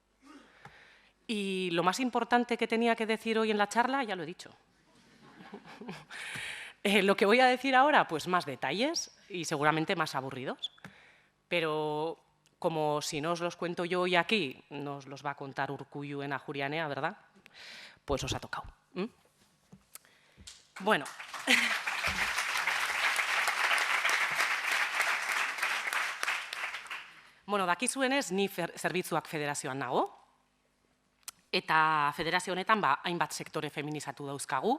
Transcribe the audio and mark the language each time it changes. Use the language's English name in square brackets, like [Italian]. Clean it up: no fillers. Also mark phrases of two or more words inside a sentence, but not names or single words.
[Spanish] Y lo más importante que tenía que decir hoy en la charla, ya lo he dicho. Lo que voy a decir ahora, pues más detalles y seguramente más aburridos. Pero como si no os los cuento yo hoy aquí, nos los va a contar Urkullu en Ajurianea, ¿verdad? Pues os ha tocado. Bueno. [Basque] Dakizuenez, ni zerbitzuak federazioan nago. Eta federazio honetan hainbat sektore feminizatu dauzkagu.